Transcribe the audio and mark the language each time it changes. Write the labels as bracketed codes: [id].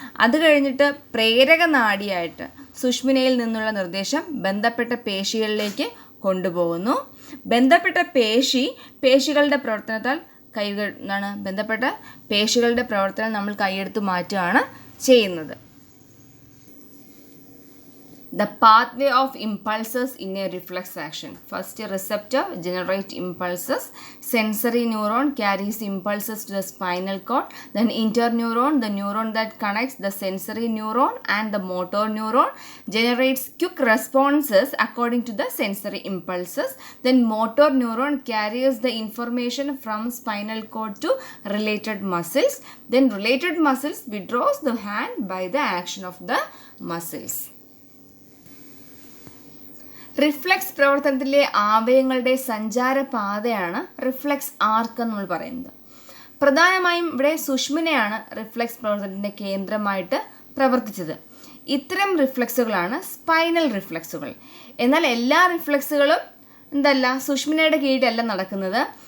[ml] അത് കഴിഞ്ഞിട്ട് പ്രേരക നാഡിയായിട്ട് സുഷ്മിനയിൽ നിന്നുള്ള നിർദ്ദേശം ബന്ധപ്പെട്ട പേശികളിലേക്ക് കൊണ്ടുപോകുന്നു. ബന്ധപ്പെട്ട പേശികളുടെ പ്രവർത്തനത്താൽ ബന്ധപ്പെട്ട പേശികളുടെ പ്രവർത്തനം നമ്മൾ കൈയെടുത്ത് മാറ്റുകയാണ് ചെയ്യുന്നത്. [en] The pathway of impulses in a reflex action. First, receptor generate impulses. Sensory neuron carries impulses to the spinal cord. Then interneuron, the neuron that connects the sensory neuron and the motor neuron, generates quick responses according to the sensory impulses. Then motor neuron carries the information from spinal cord to related muscles. Then related muscles withdraws the hand by the action of the muscles. [ml] Reflex പ്രവർത്തനത്തിലെ ആവയവങ്ങളുടെ സഞ്ചാരപാതയാണ് reflex ആർക്ക് എന്ന് നമ്മൾ പറയുന്നത്. പ്രധാനമായും ഇവിടെ സുഷ്മിനയാണ് reflex പ്രവർത്തനത്തിൻ്റെ കേന്ദ്രമായിട്ട് പ്രവർത്തിച്ചത്. ഇത്തരം റിഫ്ലെക്സുകളാണ് spinal റിഫ്ലെക്സുകൾ. എന്നാൽ എല്ലാ റിഫ്ലെക്സുകളും സുഷ്മിനയുടെ കീഴിലല്ല നടക്കുന്നത്.